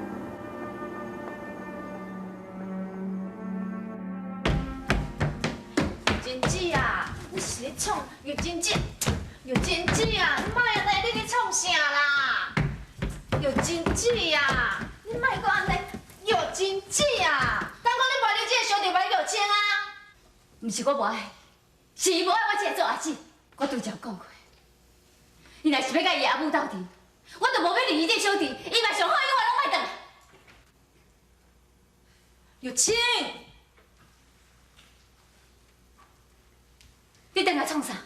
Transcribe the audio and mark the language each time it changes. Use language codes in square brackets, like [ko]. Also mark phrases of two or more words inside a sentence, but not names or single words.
[nan] 玉清姐啊，你是咧创玉清姐？玉清姐啊，你莫安尼，你咧创啥啦？玉清姐啊，你莫搁安尼，玉清姐啊，敢讲你无爱你这个兄弟买玉清啊？毋是我无爱，是伊无爱我这个做阿姊。我拄则讲过，伊若是要甲伊阿母斗阵，我就无要离伊这兄弟，伊嘛上好永远拢莫转来。玉清，你等下创啥？